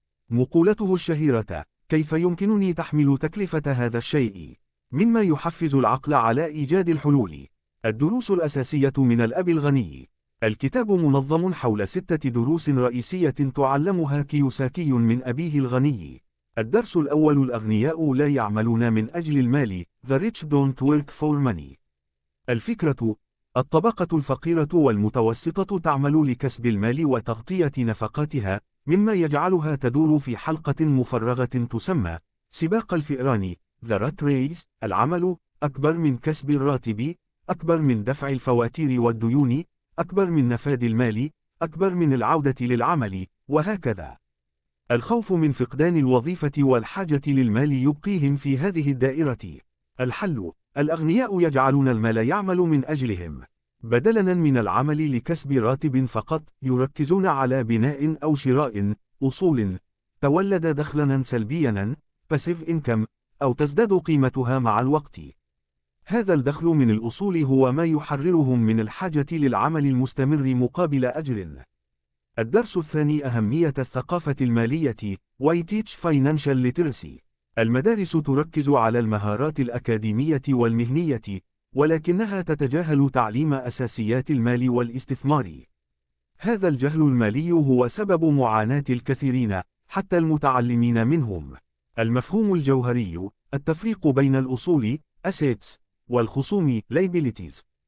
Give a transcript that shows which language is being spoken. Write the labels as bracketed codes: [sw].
[ar] مقولته الشهيرة: كيف يمكنني تحمل تكلفة هذا الشيء؟ مما يحفز العقل على إيجاد الحلول. الدروس الأساسية من الأب الغني. الكتاب منظم حول 6 دروس رئيسية تعلمها كيوساكي من أبيه الغني. الدرس الأول: الأغنياء لا يعملون من أجل المال. [en] The rich don't work for money. [ar] الفكرة: الطبقة الفقيرة والمتوسطة تعمل لكسب المال وتغطية نفقاتها، مما يجعلها تدور في حلقة مفرغة تسمى سباق الفئران. [en] The rat race. [ar] العمل أكبر من كسب الراتب، أكبر من دفع الفواتير والديون، أكبر من نفاذ المال، أكبر من العودة للعمل، وهكذا. الخوف من فقدان الوظيفة والحاجة للمال يبقيهم في هذه الدائرة. الحل: الأغنياء يجعلون المال يعمل من أجلهم. بدلاً من العمل لكسب راتب فقط، يركزون على بناء أو شراء أصول تولد دخلاً سلبياً passive income، أو تزداد قيمتها مع الوقت. هذا الدخل من الأصول هو ما يحررهم من الحاجة للعمل المستمر مقابل أجر. الدرس الثاني: أهمية الثقافة المالية. [en] Why teach financial literacy. [ar] المدارس تركز على المهارات الأكاديمية والمهنية، ولكنها تتجاهل تعليم أساسيات المال والاستثمار. هذا الجهل المالي هو سبب معاناة الكثيرين، حتى المتعلمين منهم. المفهوم الجوهري: التفريق بين الأصول assets والخصوم liabilities.